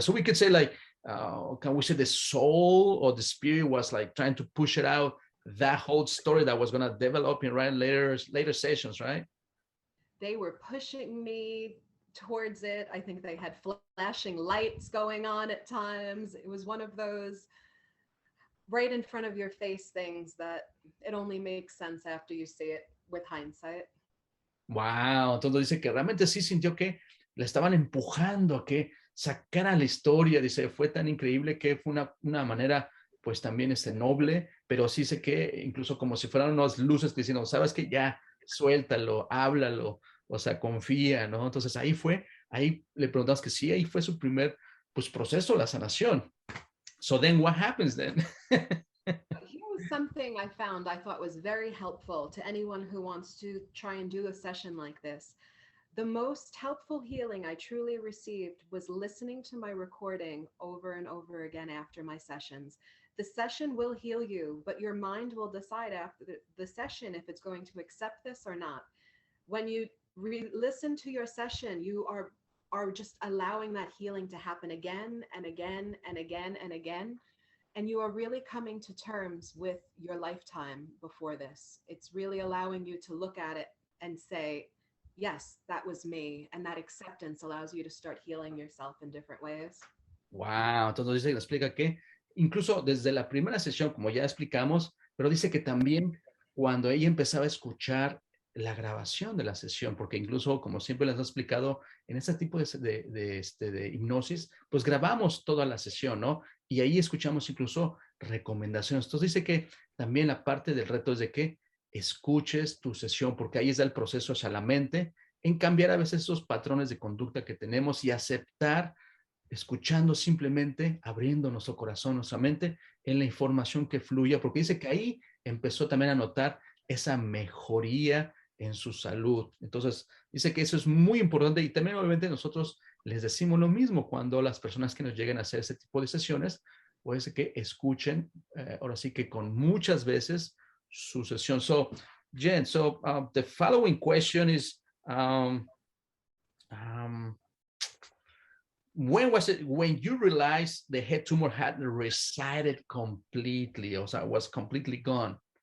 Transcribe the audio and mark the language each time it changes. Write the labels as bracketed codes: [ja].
[en] So we could say like, can we say the soul or the spirit was like trying to push it out, that whole story that was going to develop in later sessions, right? they were pushing me towards it. I think they had flashing lights going on at times. It was one of those right in front of your face things that it only makes sense after you see it with hindsight. [es] Wow, entonces dice que realmente sí sintió que le estaban empujando a que sacara la historia, dice, fue tan increíble que fue una manera pues también noble, pero sí sé que incluso como si fueran unas luces que diciendo, sabes que ya suéltalo, háblalo, o sea, confía, ¿no? Entonces ahí le preguntamos que sí, ahí fue su primer pues proceso, la sanación. [en] So then what happens then? Here was something I found I thought was very helpful to anyone who wants to try and do a session like this. The most helpful healing I truly received was listening to my recording over and over again after my sessions. The session will heal you, but your mind will decide after the session if it's going to accept this or not. When you listen to your session, you are just allowing that healing to happen again and again and again and again. And you are really coming to terms with your lifetime before this. It's really allowing you to look at it and say, yes, that was me. And that acceptance allows you to start healing yourself in different ways. [es] Wow, entonces dice, explica que incluso desde la primera sesión, como ya explicamos, pero dice que también cuando ella empezaba a escuchar la grabación de la sesión, porque incluso, como siempre les he explicado, en este tipo de hipnosis, pues grabamos toda la sesión, ¿no? Y ahí escuchamos incluso recomendaciones. Entonces dice que también la parte del reto es de que escuches tu sesión, porque ahí está el proceso hacia la mente, en cambiar a veces esos patrones de conducta que tenemos y aceptar escuchando simplemente, abriendo nuestro corazón, nuestra mente, en la información que fluya, porque dice que ahí empezó también a notar esa mejoría en su salud. Entonces, dice que eso es muy importante y también obviamente nosotros les decimos lo mismo cuando las personas que nos lleguen a hacer ese tipo de sesiones, pues que escuchen, ahora sí que con muchas veces su sesión. [en] So, Jen, the following question is, um, when was it when you realized the head tumor had resided completely, or was completely gone?